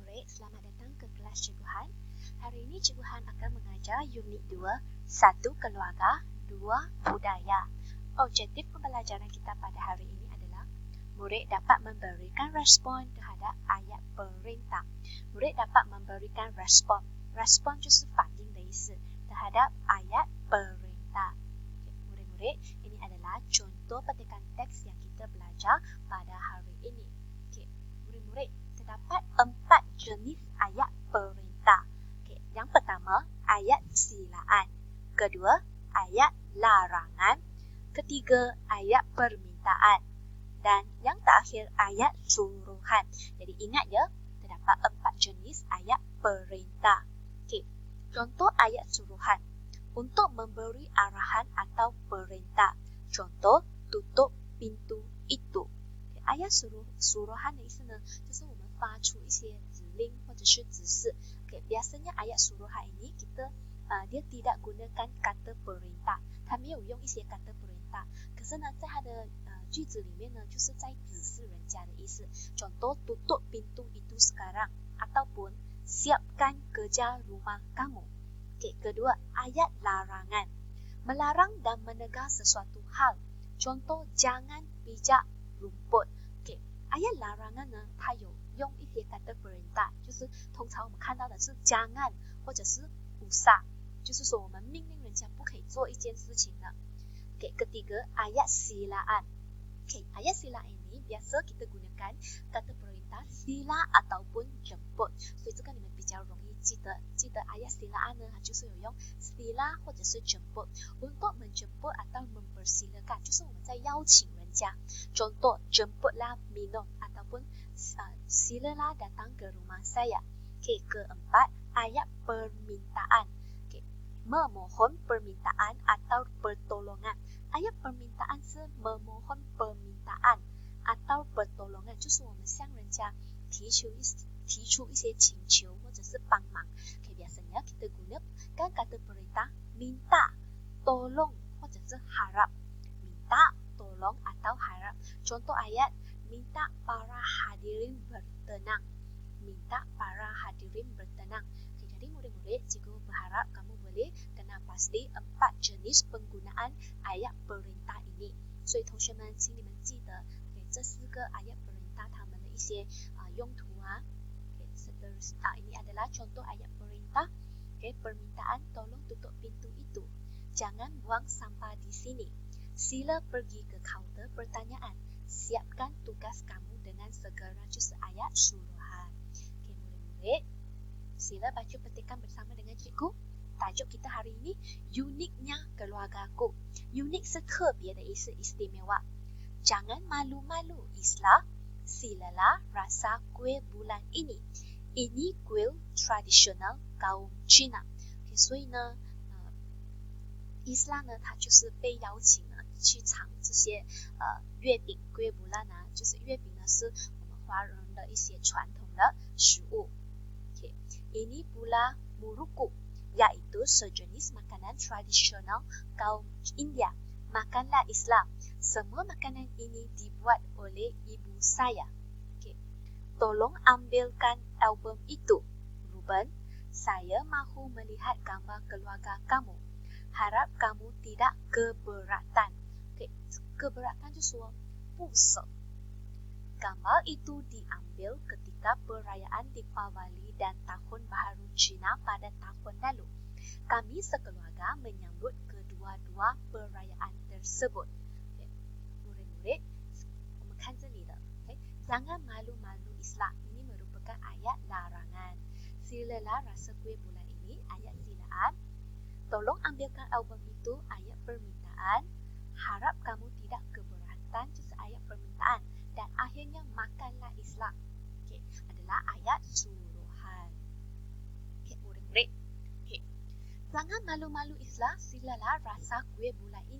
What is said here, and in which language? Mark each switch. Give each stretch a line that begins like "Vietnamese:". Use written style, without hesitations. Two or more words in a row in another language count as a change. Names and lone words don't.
Malay: selamat datang ke kelas Cikgu Han. Hari ini Cikgu Han akan mengajar unit 2, 1 keluarga, 2 budaya. Objektif pembelajaran kita pada hari ini adalah murid dapat memberikan respon terhadap ayat perintah. Murid dapat memberikan respon. Respon
Chinese: 就是反应的意思
Malay: terhadap ayat perintah. Murid-murid, ini adalah contoh petikan teks yang kita belajar pada hari ini. Murid-murid, terdapat 4 jenis ayat perintah. Yang pertama, ayat silaan. Kedua, ayat larangan. Ketiga, ayat permintaan. Dan yang terakhir, ayat suruhan. Jadi ingat ya, terdapat 4 jenis ayat perintah. Contoh ayat suruhan. Untuk memberi arahan atau perintah. Contoh, tutup pintu itu. ayat suruhan
Chinese: 的意思呢，就是我们发出一些指令或者是指示。
Malay: biasanya ayat suruhan ini kita dia tidak gunakan kata perintah，
Chinese: 它没有用一些
Malay: kata perintah。
Chinese: 可是呢，在它的句子里面呢，就是在指示人家的意思。
Malay: Contoh tutup pintu itu sekarang ataupun siapkan kerja rumah kamu. Kedua, ayat larangan. Melarang dan menegar sesuatu hal. Contoh jangan pijak rumput。ayat larangan
Chinese: 呢，它有用一些
Malay: kata perintah，
Chinese: 就是通常我们看到的是jangan或者是usah，就是说我们命令人家不可以做一件事情的。
Malay: ketiga, ayat silaan。ayat silaan ini biasa kita gunakan kata perintah sila ataupun jemput，
Chinese: 所以这个你们比较容易记得。记得
Malay: ayat silaan
Chinese: 呢，它就是有用 sila 或者是
Malay: jemput untuk menjemput atau mempersilakan，
Chinese: 就是我们在邀请人家。
Malay: Contoh jemputlah minum ataupun silalah datang ke rumah saya。keempat, ayat permintaan。memohon permintaan atau pertolongan。ayat permintaan 是 memohon permintaan atau pertolongan，
Chinese: 就是我们向人家提出一些请求或者是帮忙。
Malay: biasanya kita gunakan kata perintah minta, tolong 或者是 harap。minta, tolong atau harap。contoh ayat minta para hadirin bertenang。minta para hadirin bertenang。jadi murid-murid, cikgu berharap kamu boleh kenal pasti 4 jenis penggunaan ayat perintah ini。
Chinese: 所以同学们，请你们记得这4个
Malay: ayat perintah
Chinese: 它们的一些
Malay: 用途啊。ini adalah contoh ayat perintah。permintaan tolong tutup pintu itu。jangan buang sampah di sini。sila pergi ke kaunter pertanyaan。siapkan tugas kamu dengan segera，就是 ayat suruhan。murid-murid， sila baca petikan bersama dengan cikgu。tajuk kita hari ini uniknya keluargaku。unik
Chinese: 是特别的意思，
Malay: istimewa。jangan malu-malu Islah， silalah rasa kuih bulan ini。ini kuih tradisional kaum Cina。
Chinese: 所以呢Islah 呢，它就是被邀请了去尝这些月饼。
Malay: kuih bulan
Chinese: 啊，就是月饼呢，是我们华人的一些传统的食
Malay: 物。ini pula muruku， yaitu sejenis makanan tradisional kaum India。makanlah Islam， semua makanan ini dibuat oleh ibu saya。tolong ambilkan album itu Ruben， saya mahu melihat gambar keluarga kamu， harap kamu tidak keberatan。keberatan
Chinese: 就说不舍。
Malay: gambar itu diambil ketika perayaan Deepavali dan Tahun Baharu Cina pada tahun lalu. Kami sekeluarga menyambut kedua-dua perayaan tersebut。murid-murid，
Chinese: 我们看这里的 jangan
Malay: malu-malu Islam， ini merupakan ayat larangan。silalah rasa kuih bulan ini ayat silaan。tolong ambilkan album itu ayat permintaan。harap kamu tidak keberatan 就是 ayat permintaan。dan akhirnya makanlah Islam adalah ayat suruhan。murid-murid， jangan malu-malu Islam, silalah rasa kuih bulan ini.